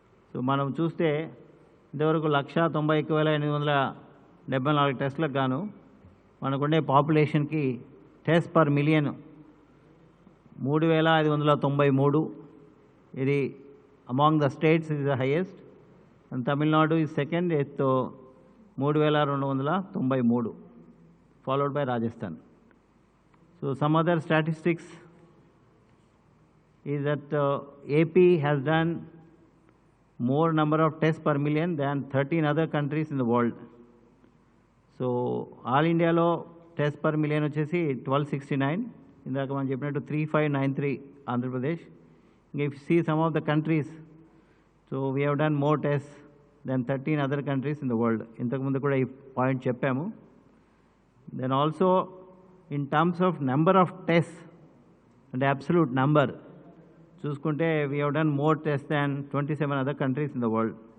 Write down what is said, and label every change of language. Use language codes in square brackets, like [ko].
[te] So మనం చూస్తే ఇంతవరకు 191,874 టెస్ట్లకు గాను మనకుండే పాపులేషన్కి టెస్ట్ పర్ మిలియన్ 3,593. [en] ఇది among the states is the highest. And Tamil Nadu is second with 3,293, followed by Rajasthan. So some other statistics is that AP has done more number of tests per million than 13 other countries in the world. So all India lo test per million [te] వచ్చేసి [en] 1269. [te] ఇందాక మనం చెప్పినట్టు 3593 Andhra Pradesh. [en] If you see some of the countries, so we have done more tests than 13 other countries in the world. [te] ఇంతకు ముందు కూడా ఈ point చెప్పాము. [en] Then also in terms of number of tests and absolute number చూసుకుంటే we have done more tests than 27 other countries in the world.